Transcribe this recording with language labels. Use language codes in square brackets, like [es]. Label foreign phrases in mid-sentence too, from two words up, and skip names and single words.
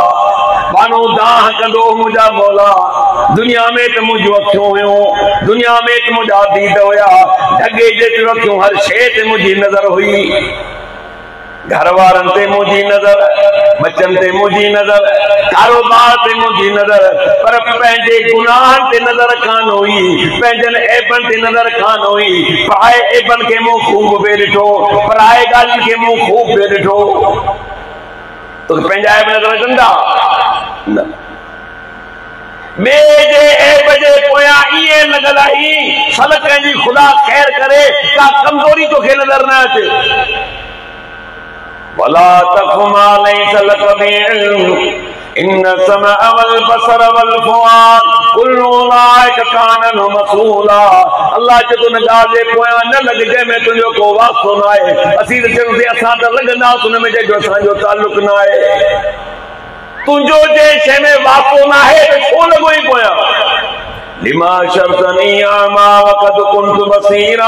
[sd] माण्हू दाह कंदो मुंहिंजा मौला दुनिया में तो मुझ अखियों हुयूं, दुनिया में तो मुझा दीद हुया, ढगे जेतिरो अखियों हर शे ते मुझी नजर हुई, घर वारन ते मुझी नजर, बच्चन ते मुझी नजर, कारोबार ते मुझी नजर, पर पंहिंजे गुनाहन ते नजर कान हुई, पंहिंजन ऐबन ते नजर कान हुई। पराए ऐबन के मुंह खूब बे ॾिठो, पराए ॻाल्हियुनि के मुंह खूब बे ॾिठो। तो पंहिंजा ऐब नजर कंदा न, ॿिए जे ऐब जे पोयां ईअं लॻल आई सल कंहिंजी ख़ुदा ख़ैर करे का कमज़ोरी तोखे नज़र न अचे। [ar] ولا تقف ما ليس لك به علم إن السمع والبصر والفؤاد كل أولئك كان عنه مسؤولا. [sd] अल्लाह जो न ॻाल्हि जे पोयां न लॻ जंहिंमें तुंहिंजो को वास्तो न आहे। असीं त चऊं असां त लॻंदासीं हुन में जंहिंजो असांजो ताल्लुक न आहे। तुंहिंजो जे शइ में वास्तो न आहे त छो लॻो ई पोयां? [ar] لم حشرتني أعمى وقد كنت بصيرا.